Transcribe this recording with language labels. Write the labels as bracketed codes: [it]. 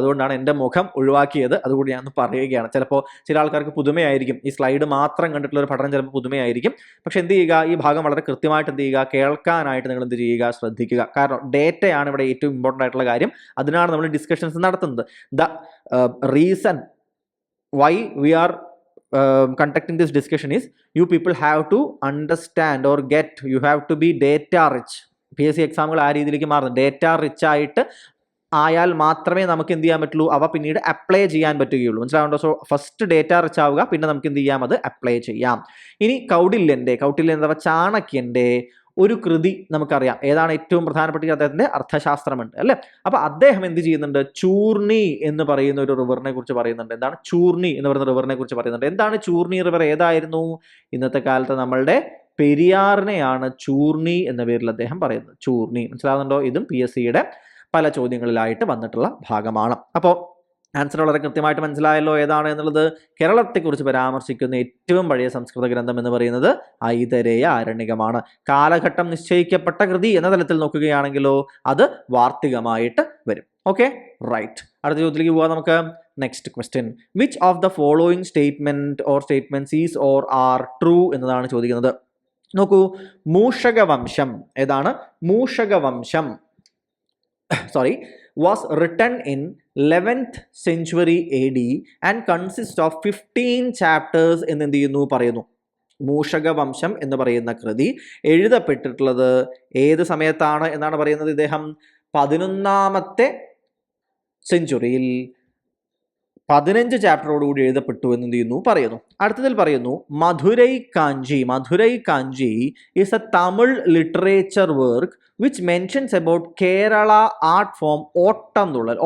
[ml] അതുകൊണ്ടാണ് എൻ്റെ മുഖം ഒഴിവാക്കിയത്. അതുകൂടി ഞാൻ പറയുകയാണ്. ചിലപ്പോൾ ചില ആൾക്കാർക്ക് പുതുമയായിരിക്കും, ഈ സ്ലൈഡ് മാത്രം കണ്ടിട്ടുള്ള ഒരു പഠനം ചിലപ്പോൾ പുതുമയായിരിക്കും. പക്ഷെ എന്ത് ചെയ്യുക? ഈ ഭാഗം വളരെ കൃത്യമായിട്ട് എന്ത് ചെയ്യുക? കേൾക്കാനായിട്ട് നിങ്ങൾ എന്ത് ചെയ്യുക? ശ്രദ്ധിക്കുക. കാരണം ഡേറ്റയാണ് ഇവിടെ ഏറ്റവും ഇമ്പോർട്ടൻ്റ് ആയിട്ടുള്ള കാര്യം. അതിനാണ് നമ്മൾ ഡിസ്കഷൻസ് നടത്തുന്നത്. [en] The reason why we are conducting this discussion is you people have to understand or you have to be data rich. [ml] PSC എക്സാമുകൾ ആ രീതിയിലേക്ക് മാറുന്നു. ഡേറ്റ റിച്ച് ആയിട്ട് ആയാൽ മാത്രമേ നമുക്ക് എന്ത് ചെയ്യാൻ പറ്റുള്ളൂ? അവ പിന്നീട് അപ്ലൈ ചെയ്യാൻ പറ്റുകയുള്ളൂ. മനസ്സിലാവുണ്ടോ? സോ ഫസ്റ്റ് ഡേറ്റ റിച്ച് ആവുക, പിന്നെ നമുക്ക് എന്ത് ചെയ്യാം? അത് അപ്ലൈ ചെയ്യാം. ഇനി കൗടില്യൻ അഥവാ ചാണക്യൻ്റെ ഒരു കൃതി നമുക്കറിയാം. ഏതാണ് ഏറ്റവും പ്രധാനപ്പെട്ട? അദ്ദേഹത്തിന്റെ അർത്ഥശാസ്ത്രമുണ്ട് അല്ലെ. അപ്പൊ അദ്ദേഹം എന്ത് ചെയ്യുന്നുണ്ട്? ചൂർണി എന്ന് പറയുന്ന ഒരു റിവറിനെ കുറിച്ച് പറയുന്നുണ്ട്. എന്താണ് ചൂർണി എന്ന് പറയുന്ന റിവറിനെ കുറിച്ച് പറയുന്നുണ്ട്. എന്താണ് ചൂർണി റിവർ? ഏതായിരുന്നു? ഇന്നത്തെ കാലത്ത് നമ്മളുടെ പെരിയാറിനെയാണ് ചൂർണി എന്ന പേരിൽ അദ്ദേഹം പറയുന്നത്. ചൂർണി, മനസ്സിലാവുന്നുണ്ടോ? ഇതും PSCയുടെ പല ചോദ്യങ്ങളിലായിട്ട് വന്നിട്ടുള്ള ഭാഗമാണ്. അപ്പോൾ ആൻസർ വളരെ കൃത്യമായിട്ട് മനസ്സിലായല്ലോ ഏതാണ് എന്നുള്ളത്. കേരളത്തെക്കുറിച്ച് പരാമർശിക്കുന്ന ഏറ്റവും പഴയ സംസ്കൃത ഗ്രന്ഥം എന്ന് പറയുന്നത് ഐതരേയ ആരണ്യകമാണ്. കാലഘട്ടം നിശ്ചയിക്കപ്പെട്ട കൃതി എന്ന തലത്തിൽ നോക്കുകയാണെങ്കിലോ അത് വാർത്തികമായിട്ട് വരും. Okay, right. അടുത്ത ചോദ്യത്തിലേക്ക് പോവാം നമുക്ക്. [en] next question, which of the following statement or statements is or are true [ml] എന്നതാണ് ചോദിക്കുന്നത്. നോക്കൂ, മൂഷകവംശം ഏതാണ്? [en] Mushakavamsham was written in 11th century AD and consists of 15 chapters [ml] എന്ന് എന്ത് ചെയ്യുന്നു? പറയുന്നു. മൂഷകവംശം എന്ന് പറയുന്ന കൃതി എഴുതപ്പെട്ടിട്ടുള്ളത് ഏത് സമയത്താണ് എന്നാണ് പറയുന്നത്? ഇദ്ദേഹം 11ാമത്തെ സെഞ്ചുറിയിൽ 15 ചാപ്റ്ററോടുകൂടി എഴുതപ്പെട്ടു എന്ന് എന്ത് ചെയ്യുന്നു? പറയുന്നു. അടുത്തതിൽ പറയുന്നു [en] Madurai Kanchi is a Tamil literature work which mentions about Kerala art form Ottamthullal.